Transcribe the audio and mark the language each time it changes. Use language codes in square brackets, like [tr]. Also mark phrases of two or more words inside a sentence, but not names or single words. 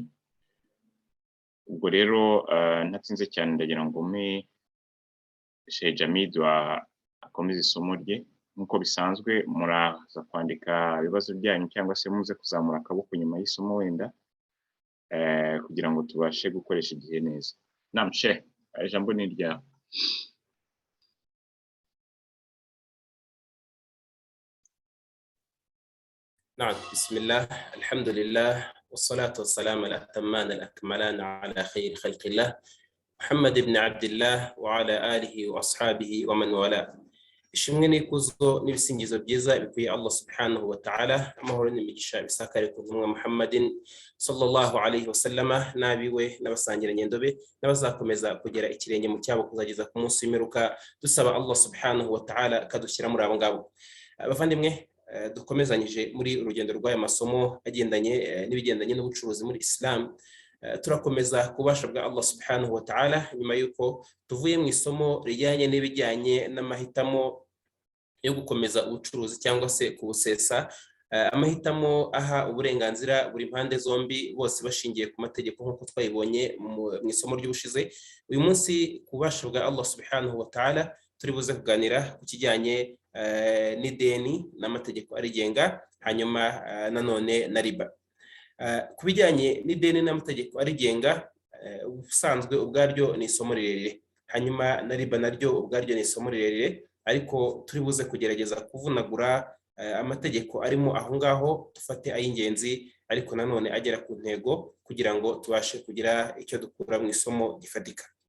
[rw] Ubwo rero ntatinze cyane ndagira ngo Sheikh Jamid akomeze isomo rye. Nk'uko bisanzwe muraza kwandika ibibazo byanyu cyangwa se muze kuzamura akaboko nyuma y'isomo wenda kugira ngo tubashe gukoresha igihe neza. Naam Sheikh, ijambo ni ryawe. [ar] نعم بسم الله الحمد لله والصلاة والسلام الأتمان الأكملان على خير خلق الله محمد بن عبد الله وعلى آله وأصحابه ومن والاه. [rw] Ishimwe n'ikuzo n'ibisingizo byiza bikuye [ar] الله سبحانه وتعالى, [rw] amahoro n'imigisha bisakare ku ntumwa Muhammadin [ar] صلى الله عليه وسلم, [rw] nabiwe n'abasangira nyendobe n'abazakomeza kugera ikirenge mu cyabo kuzageza ku munsi w'imperuka. Dusaba [ar] الله سبحانه وتعالى [rw] kadushyira muri abo ngabo. Abavandimwe, dukomezanyije muri urugendo rw'aya masomo agendanye n'ibigendanye n'ubucuruzi muri Islam. Turakomeza kubasha bwa [ar] الله سبحانه وتعالى [rw] nyuma yuko tuvuye mu isomo rijyanye n'ibijyanye n'amahitamo yo gukomeza ubucuruzi cyangwa se kubusesa, amahitamo aha uburenganzira buri mpande zombi, bose bashingiye ku mategeko nk'uko twayibonye mu isomo ry'ubushize. Uyu munsi kubasha bwa [ar] الله سبحانه وتعالى [rw] turi buze kuganira ku kijyanye n'ideni n'amategeko arigenga, hanyuma nanone na riba. Ku bijyanye n'ideni n'amategeko arigenga, ubusanzwe ubwaryo ni isomo rirerire, hanyuma na riba naryo ubwaryo ni isomo rirerire, ariko turi buze kugerageza kuvunagura amategeko arimo aho ngaho, dufate ay'ingenzi ariko nanone agera ku ntego kugira ngo tubashe kugira icyo dukura mu isomo gifatika.